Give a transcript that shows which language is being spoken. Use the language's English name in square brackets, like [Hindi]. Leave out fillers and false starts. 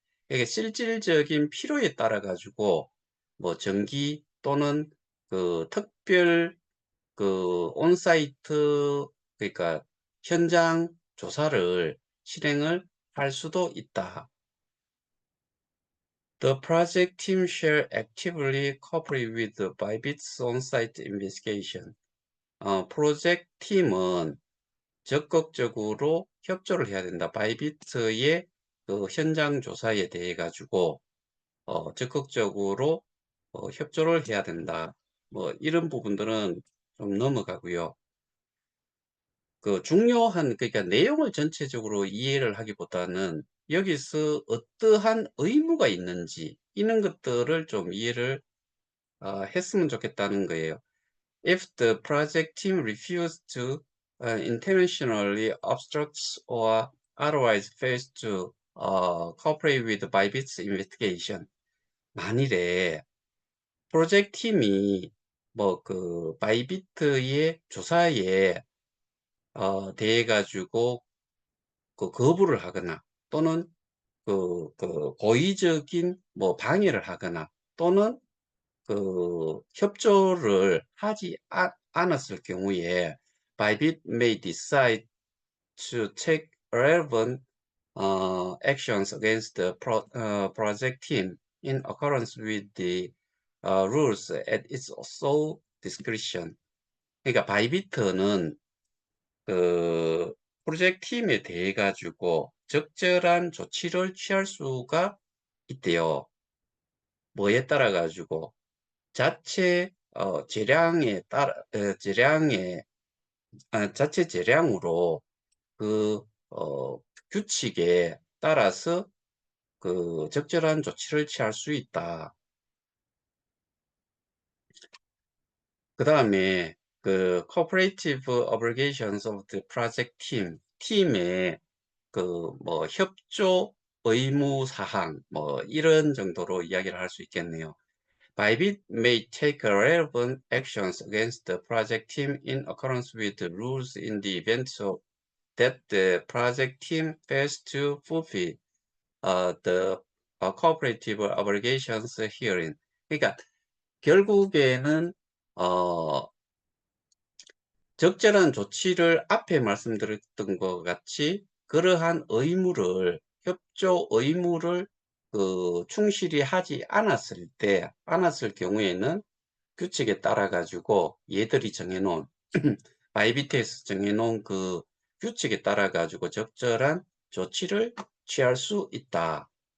[Korean] 이게 실질적인 필요에 따라 가지고 뭐 정기 또는 그 특별 그 온사이트 그러니까 현장 조사를 실행을 할 수도 있다. [English] The project team shall actively cooperate with the Bybit's on-site investigation. [Korean] 프로젝트 팀은 적극적으로 협조를 해야 된다. 바이비트의 그 현장 조사에 대해 가지고 적극적으로 협조를 해야 된다. 뭐 이런 부분들은 좀 넘어가고요. 그 중요한 그러니까 내용을 전체적으로 이해를 하기보다는 여기서 어떠한 의무가 있는지 이런 것들을 좀 이해를 했으면 좋겠다는 거예요. [English] If the project team refuses to intentionally obstructs or otherwise fails to cooperate with Bybit's investigation, [Korean] 만일에 프로젝트 팀이 뭐 그 바이비트의 조사에 대해 가지고 그 거부를 하거나 또는 그 고의적인 뭐 방해를 하거나 또는 그 협조를 하지 않았을 경우에 [English] Bybit may decide to take relevant actions against the project team in accordance with the rules at its sole discretion. [Korean] 그러니까 바이비트는 그 프로젝트 팀에 대해 가지고 적절한 조치를 취할 수가 있대요. 뭐에 따라 가지고 자체 재량에 따라 재량에 자체 재량으로 그 규칙에 따라서 그 적절한 조치를 취할 수 있다. 그다음에 그 [English] cooperative obligations of the project team, [Korean] 팀의 그 뭐 협조 의무 사항 뭐 이런 정도로 이야기를 할 수 있겠네요. [English] Bybit may take relevant actions against the project team in accordance with the rules in the event that the project team fails to fulfill the cooperative obligations herein. [Korean] 그러니까 결국에는 어 적절한 조치를 앞에 말씀드렸던 것 같이 그러한 의무를 협조 의무를 충실히 하지 않았을 경우에는 규칙에 따라 가지고 얘들이 정해 놓은 바이비트에서 정해 놓은 그 규칙에 따라 가지고 적절한 조치를 취할 수 있다.